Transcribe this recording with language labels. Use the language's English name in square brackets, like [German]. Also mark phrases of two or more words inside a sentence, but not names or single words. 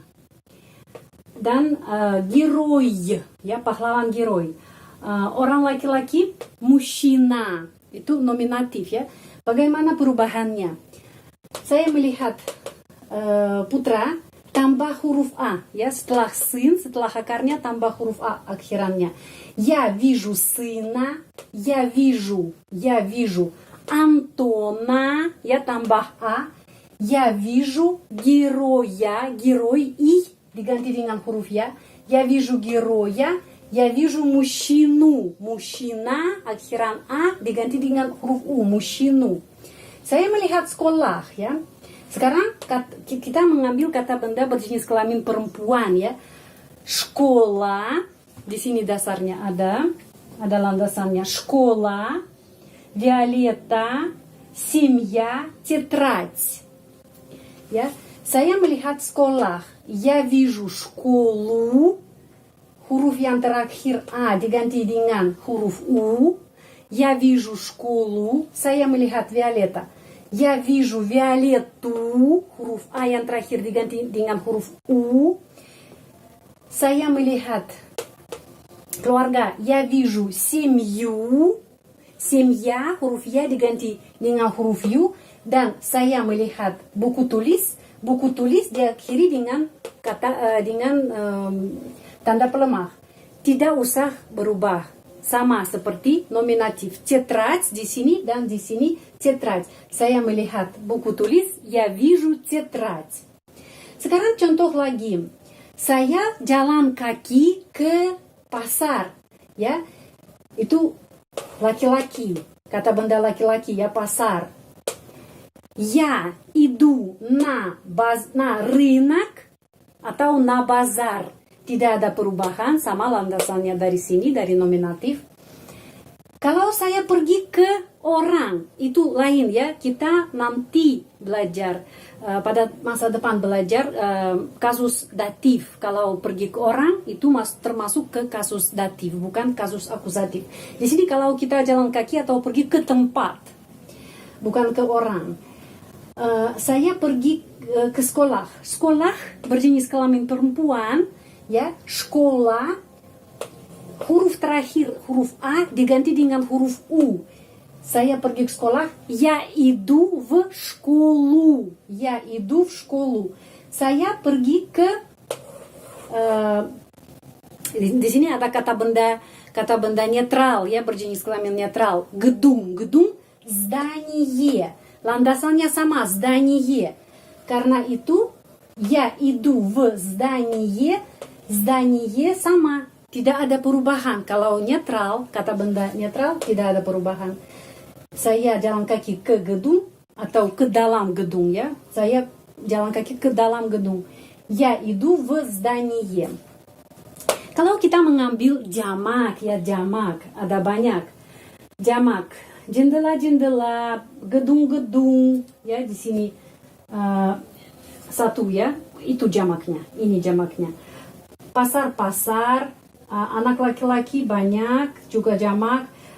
[Indonesian] Dan герой, ya, pahlawan герой. Orang laki-laki мужчина, itu nominatif, ya. Bagaimana perubahannya? Saya melihat putra tambah huruf A, ya, setelah сын, setelah akarnya tambah huruf A akhirannya. [Russian] Я вижу сына, я вижу Антона, [Indonesian] ya, tambah A. [Russian] Я вижу героя, герой и [Indonesian] diganti dengan huruf ya. [Russian] Я вижу героя, я вижу мужчину. Мужчина, [Indonesian] akhiran A diganti dengan huruf U, мужчину. Saya melihat sekolah, ya. Sekarang kita mengambil kata benda berjenis kelamin perempuan, ya. Школа, di sini dasarnya ada landasannya. [Russian] Школа, Violeta, семья, тетрадь. [Indonesian] Ya. Saya melihat sekolah. [Russian] Я вижу школу. [Indonesian] Huruf yang terakhir A diganti dengan huruf U. [Russian] Я вижу школу. [Indonesian] Saya melihat Violeta. [Russian] Я вижу Violetу. [Indonesian] Huruf A yang terakhir diganti dengan huruf U. Saya melihat keluarga. [Russian] Я вижу семью. Семья, [Indonesian] huruf Ya diganti dengan huruf U. Dan saya melihat buku tulis. Buku tulis diakhiri dengan kata tanda pelemah. Tidak usah berubah. Sama seperti nominatif. Тетрадь di sini dan di sini тетрадь. Saya melihat buku tulis. [Russian] Я вижу тетрадь. [Indonesian] Sekarang contoh lagi. Saya jalan kaki ke pasar. Ya, itu laki-laki. Kata benda laki-laki ya, pasar. [Russian] Я иду на рынок atau na bazar. [Indonesian] Tidak ada perubahan, sama landasannya dari sini, dari nominatif. Kalau saya pergi ke orang, itu lain ya. Kita nanti belajar, pada masa depan belajar kasus datif. Kalau pergi ke orang, itu termasuk ke kasus datif, bukan kasus akusatif. Di sini kalau kita jalan kaki atau pergi ke tempat, bukan ke orang. Saya pergi ke sekolah. Sekolah berjenis kelamin perempuan, ya. Sekolah, huruf terakhir, huruf A diganti dengan huruf U. Saya pergi ke sekolah. [Russian] Я иду в школу. Я иду в школу. [Indonesian] Saya pergi ke di sini ada kata benda netral ya, berjenis kelamin netral. Gedung, здание. Landasannya sama, здание. Karena itu [Russian] я иду в здание sama. [Indonesian] Tidak ada perubahan. Kalau netral, kata benda netral, tidak ada perubahan. Saya jalan kaki ke gedung atau ke dalam gedung ya. Saya jalan kaki ke dalam gedung. [Russian] Я иду в здание. [Indonesian] Kalau kita mengambil jamak ya, jamak ada banyak. Jamak, jendela-jendela, gedung-gedung ya, di sini satu ya. Itu jamaknya. Ini jamaknya. Pasar-pasar, anak laki-laki banyak, juga jamak.